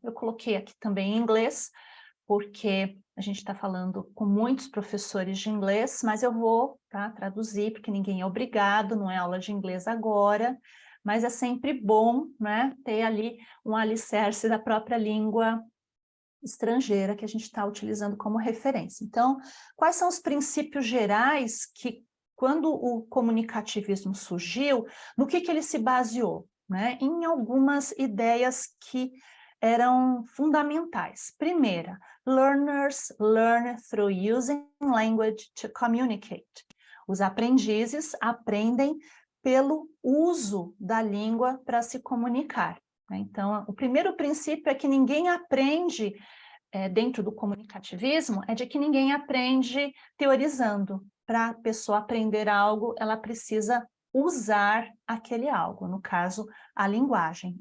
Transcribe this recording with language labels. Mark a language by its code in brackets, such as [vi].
[pt] Eu coloquei aqui também em inglês, porque a gente está falando com muitos professores de inglês, mas eu vou traduzir, porque ninguém é obrigado, não é aula de inglês agora, mas é sempre bom, né, ter ali um alicerce da própria língua estrangeira que a gente está utilizando como referência. Então, quais são os princípios gerais que, quando o comunicativismo surgiu, no que ele se baseou? Né? Em algumas ideias que eram fundamentais. Primeira, [en] learners learn through using language to communicate. [pt] Os aprendizes aprendem pelo uso da língua para se comunicar. Então, o primeiro princípio é que ninguém aprende, dentro do comunicativismo, é de que ninguém aprende teorizando. Para a pessoa aprender algo, ela precisa usar aquele algo, no caso, a linguagem.